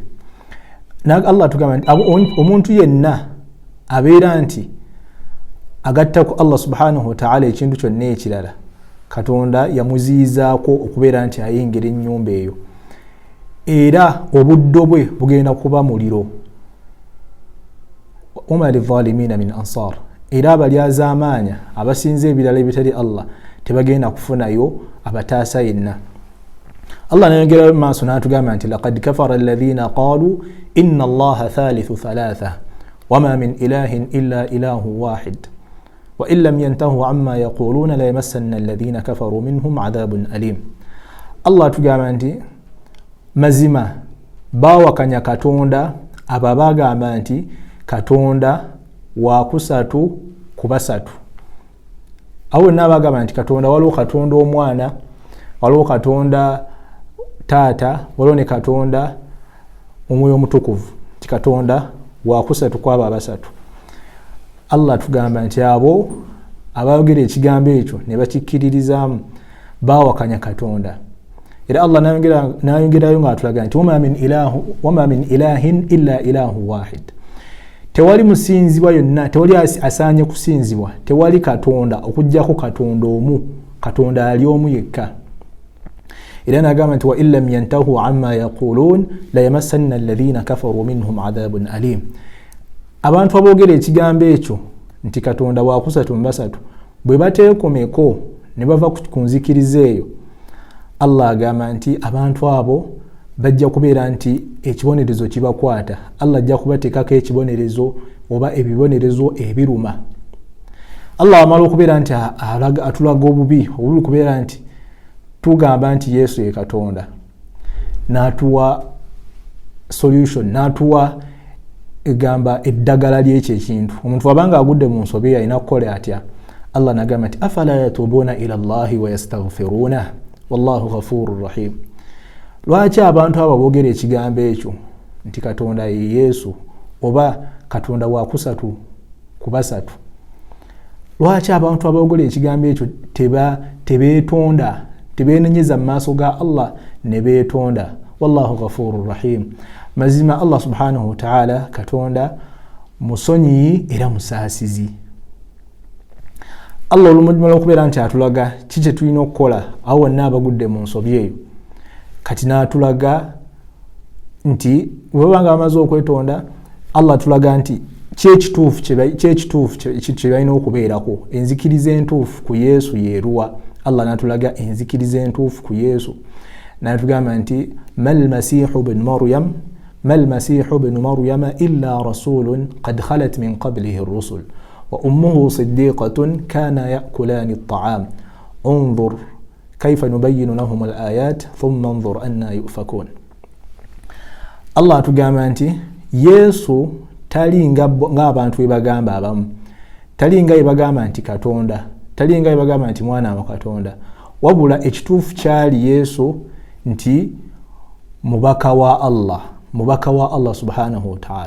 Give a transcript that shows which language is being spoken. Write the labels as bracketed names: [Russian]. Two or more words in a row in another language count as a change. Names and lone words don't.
[Ganda] Allah tugamba nti omuntu yenna abeera nti agatta ku Allah [Arabic] سبحانه وتعالى [Ganda] ekintu kyonna ekirala, Katonda yamuziyizaako okubeera nti ayingira ennyumba eyo, era obuddo bwe bugenda kuba muliro. [Arabic] وما للظالمين من أنصار. [Ganda] Era abalyazaamaanya abasinza ebirala ebitali Allah tebagenda kufunayo abataasa yenna. Allah n'ayongera maaso n'atugamba nti [Arabic] لقد كفر الذين قالوا إن الله ثالث ثلاثة وما من إله إلا إله واحد وإن لم ينتهوا عما يقولون ليمسن الذين كفروا منهم عذاب أليم. [Ganda] Allah tugamba nti mazima baawakanya Katonda abo abagamba nti Katonda wa kusatu ku basatu. Awo n'abagamba nti Katonda waliwo Katonda omwana, waliwo Katonda taata, waliwo ne Katonda omwoyo omutukuvu, nti Katonda wa kusatu kwabo abasatu. Allah tugamba nti abo abayogera ekigambo ekyo ne bakikkiririzaamu baawakanya Katonda. Era Allah n'ayongerayo ng'atulaga nti [Arabic] وما من إله إلا إله واحد. [Ganda] Tewali musinzibwa yonna, tewali asaanye kusinzibwa, tewali Katonda okuggyako Katonda omu, Katonda ali omu yekka. Era n'agamba nti [Arabic] وإن لم ينتهوا عما يقولون ليمسن الذين كفروا منهم عذاب أليم. [Ganda] Abantu aboogera ekigambo ekyo nti Katonda wa kusatu mu basatu bwe bateekomeko ne bava ku nzikiriza eyo, Allah agamba nti abantu abo bajja kubeera nti ekibonerezo kibakwata. Allah ajja kubateekako ekibonerezo oba ebibonerezo ebiruma. Allah amala okubeera nti atulaga obubi kubeera nti tugamba nti Yesu ye Katonda, n'atuwa solution, n'atuwa egamba eddagala ly'ekyo ekintu. Omuntu abanga agudde mu nsobi alina kukola atya? Allah n'agamba nti [Arabic] أفلا يتوبون إلى الله ويستغفرون والله غفور رحيم. [Ganda] Lwaki abantu abo boogera ekigambo ekyo nti Katonda ye Yesu oba Katonda wa kusatu ku basatu? lwaki abantu abagogola ekigambo ekyo tebeetonda tebeenenyeza mu maaso ga Allah ne beetonda? [Arabic] والله غفور رحيم. [Ganda] Mazima Allah [Arabic] سبحانه وتعالى [Ganda] katonda musonyi era musaasizi. Allah olumujumala okubeera nti atulaga kiki tulina okukola awo wonna abagudde mu nsobi eyo, kati n'atulaga nti webanga bamaze okwetonda, Allah atulaga nti kyekituufu kye balina okubeerako, enzikiriza entuufu ku Yesu yeeruwa. Allah n'atulaga enzikiriza entuufu ku Yesu, n'atugamba nti [Arabic] ما المسيح ابن مريم إلا رسول قد خلت من قبله الرسل وأمه صديقة كانا يأكلان الطعام انظر كيف نبين لهم الآيات ثم انظر أنى يؤفكون. [Ganda] Allah atugamba nti Yesu tali nga abantu ebagamba abamu, tali nga ebagamba nti Katonda, tali nga ebagamba nti mwana wa Katonda, wabula ekituufu kyali Yesu nti mubaka wa Allah [Arabic] سبحانه وتعالى.